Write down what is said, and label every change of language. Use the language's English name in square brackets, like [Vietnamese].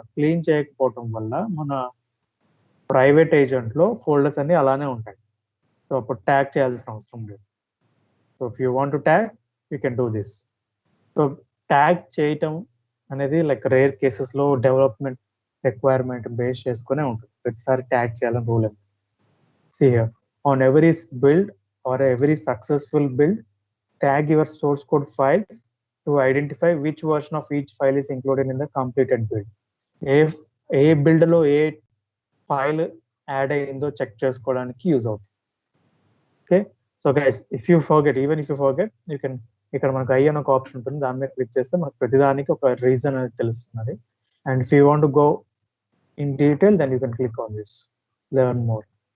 [Telugu] Clean చేయకపోవటం వల్ల మన ప్రైవేట్ ఏజెంట్ లో ఫోల్డర్స్ అన్ని అలానే ఉంటాయి. సో అప్పుడు ట్యాగ్ చేయాల్సిన అవసరం లేదు. [English] So if you want to tag you can do this. [Telugu] So tag చేయటం అనేది లైక్ రేర్ కేసెస్ లో డెవలప్మెంట్ రిక్వైర్మెంట్ బేస్ చేసుకునే ఉంటుంది. ప్రతిసారి ట్యాగ్ చేయాలని రూల్ ఏమి. [English] See here, on every build or every successful build, tag your source code files to identify which version of each file is included in the completed build. [Telugu] ఏ build లో ఏ file add అయ్యిందో check చేసుకోవడానికి use అవుతుంది. [English] okay, so guys if you forget, even if you forget, you can [Telugu] ఇక్కడ మనకు I అని ఒక option ఉంటుంది. దాని మీద క్లిక్ చేస్తే మనకు ప్రతిదానికి ఒక రీజన్ అనేది తెలుస్తున్నది. [English] And if you want to go in detail then you can click on this learn more.